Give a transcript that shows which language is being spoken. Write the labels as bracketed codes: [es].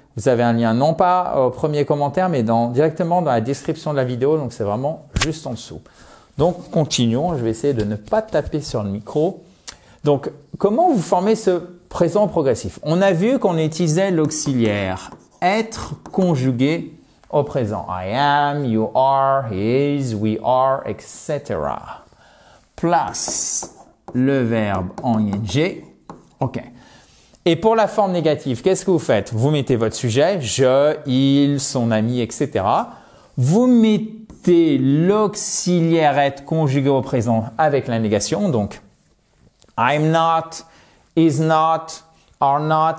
[fr] Vous avez un lien non pas au premier commentaire, mais directement dans la description de la vidéo. Donc, c'est vraiment juste en dessous. Donc, continuons. Je vais essayer de ne pas taper sur le micro. Donc, comment vous formez ce présent progressif? On a vu qu'on utilisait l'auxiliaire être conjugué au présent. [en] I am, you are, he is, we are, etc. [fr] Place le verbe en ing. OK. Et pour la forme négative, qu'est-ce que vous faites? Vous mettez votre sujet, je, il, son ami, etc. Vous mettez l'auxiliaire être conjugué au présent avec la négation. [en] Donc, I'm not, is not, are not.